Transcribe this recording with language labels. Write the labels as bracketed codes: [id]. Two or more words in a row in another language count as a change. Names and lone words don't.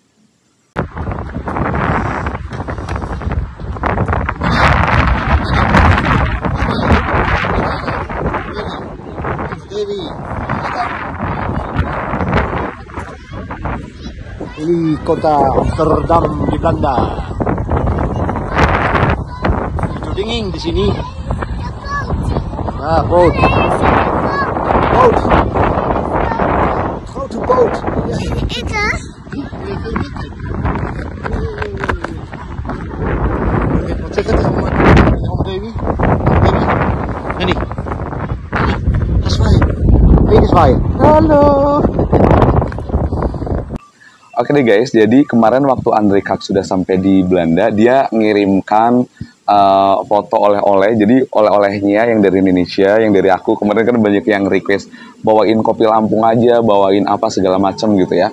[id] Ini kota Amsterdam di Belanda. Itu dingin di sini. [en] Ah, boat. Boat. How to boat? [id] Itu? [nl] Wat zeg het allemaal, baby? Baby? Annie. Ga zwaaien. Benen zwaaien. Hallo. [id] Oke deh guys, jadi kemarin waktu André Kak sudah sampai di Belanda, dia ngirimkan foto oleh-oleh. Jadi oleh-olehnya yang dari Indonesia, yang dari aku. Kemarin kan banyak yang request bawain kopi Lampung aja, bawain apa segala macam gitu ya.